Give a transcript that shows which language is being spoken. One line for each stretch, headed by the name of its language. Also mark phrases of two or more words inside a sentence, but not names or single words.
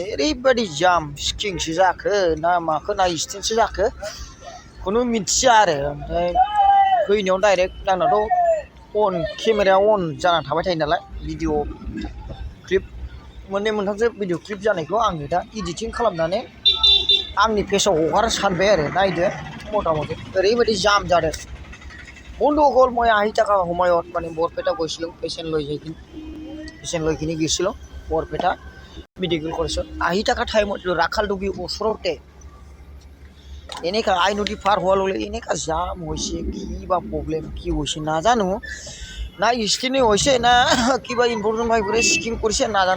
Bodo: ओरैबायदि जाम स्किंसो जाखो ना माखो ना स्टेन्टसो जाखो खुनु मिथिया आरो ओमफ्राय फैनायाव डाइरेक्ट आंनाथ'
English: on cameraआ on
Bodo: जाना थाबाय थायो नालाय
English: video clip
Bodo: मोननै मोनथामसो भिडिअ क्लिप जानायखौ आङो दा एडिटिं खालामनानै आंनि पेजआव हगारनो सानबाय आरो नायदो मथा-मथि ओरैबायदि जाम जादों
Assamese: বন্ধুসকল মই 80 টাকা সময়ত মানে বৰপেটা গৈছিলোঁ পেচেণ্ট লৈকিনি গৈছিলোঁ বৰপেটা মেডিকেল কলেজত 80 টাকা টাইমত ৰাখালডুবি ওচৰতে এনেকা আই নদী পাৰ হোৱাৰ লগে এনেকা জাম হৈছে কিবা প্ৰব্লেম কি হৈছে নাজানো না স্কিনে হৈছে না কিবা ইনফৰমেশ্যন ভাইবোৰে স্কিম কৰিছে নাজানো